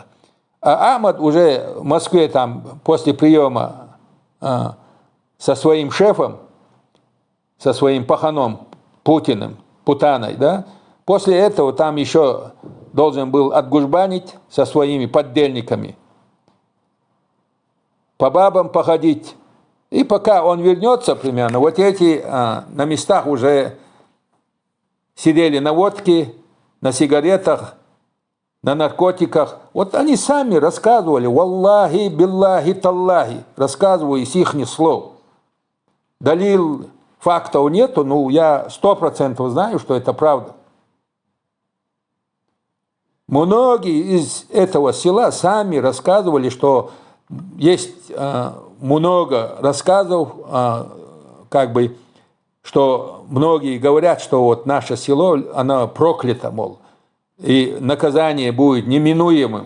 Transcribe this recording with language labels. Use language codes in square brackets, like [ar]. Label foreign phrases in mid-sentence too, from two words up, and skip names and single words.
[ru] А Ахмад уже в Москве там после приема со своим шефом, со своим паханом Путиным, Путаной, да, после этого там еще должен был отгужбанить со своими поддельниками, по бабам походить. И пока он вернется примерно, вот эти на местах уже сидели на водке, на сигаретах, на наркотиках. Вот они сами рассказывали, [ar] والله، بالله، تالله, [ru] рассказываю из их слов. Далил, фактов нету, но я 100% знаю, что это правда. Многие из этого села сами рассказывали, что есть много рассказов, как бы, что многие говорят, что вот наше село, оно проклято, мол, и наказание будет неминуемым.